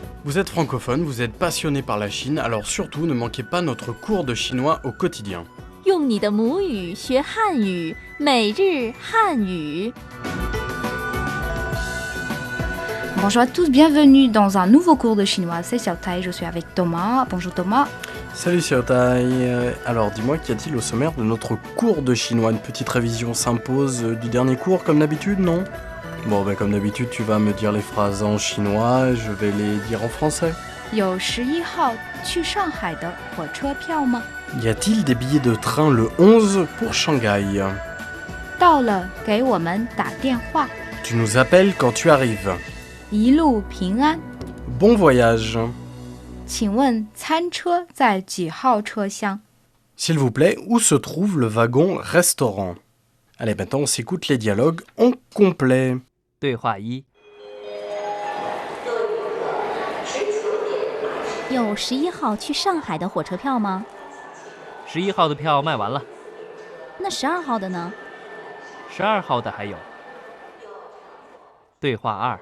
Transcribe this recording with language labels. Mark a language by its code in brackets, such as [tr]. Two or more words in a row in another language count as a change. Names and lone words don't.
[fr] Vous êtes francophone, vous êtes passionné par la Chine, alors surtout ne manquez pas notre cours de chinois au quotidien. [zh] 用你的母语学汉语，每日汉语。 [fr] Bonjour à tous, bienvenue dans un nouveau cours de chinois. C'est Xiao Tai, je suis avec Thomas. Bonjour Thomas. Salut Xiao Tai. Alors dis-moi, qu'y a-t-il au sommaire de notre cours de chinois? Une petite révision s'impose du dernier cours comme d'habitude, non? Bon, comme d'habitude, tu vas me dire les phrases en chinois, je vais les dire en français. [zh] 有11号去上海的火车票吗？ [fr] Y a-t-il des billets de train le 11 pour Shanghai? [zh] 到了给我们打电话。 [fr] Tu nous appelles quand tu arrives. [zh] 一路平安。 [fr] Bon voyage. [zh] 请问餐车在几号车厢？ [fr] S'il vous plaît, où se trouve le wagon restaurant? Allez, maintenant on s'écoute les dialogues en complet. [zh] 对话一，有11号去上海的火车票吗？ 11号的票卖完了那12号的呢？，12号的还有。对话二，